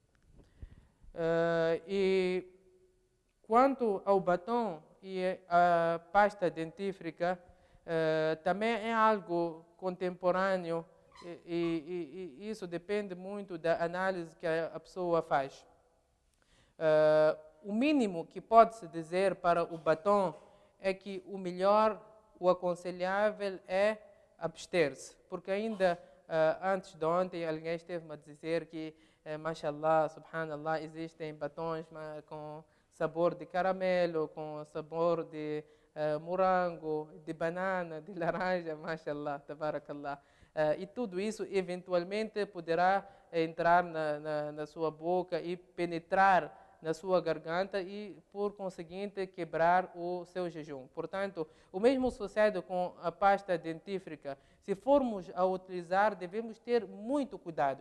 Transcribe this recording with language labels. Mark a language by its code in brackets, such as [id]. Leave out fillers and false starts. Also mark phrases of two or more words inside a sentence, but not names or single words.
[pt] E quanto ao batom e a pasta dentífrica, também é algo contemporâneo e isso depende muito da análise que a pessoa faz. O mínimo que pode-se dizer para o batom é que o melhor, o aconselhável é abster-se, porque ainda antes de ontem alguém esteve-me a dizer que, [ar] ما شاء الله، سبحان الله, [pt] existem batons com sabor de caramelo, com sabor de morango, de banana, de laranja, [ar] ما شاء الله، تبارك الله. [pt] E tudo isso eventualmente poderá entrar na sua boca e penetrar na sua garganta e, por conseguinte, quebrar o seu jejum. Portanto, o mesmo sucede com a pasta dentífrica. Se formos a utilizar, devemos ter muito cuidado.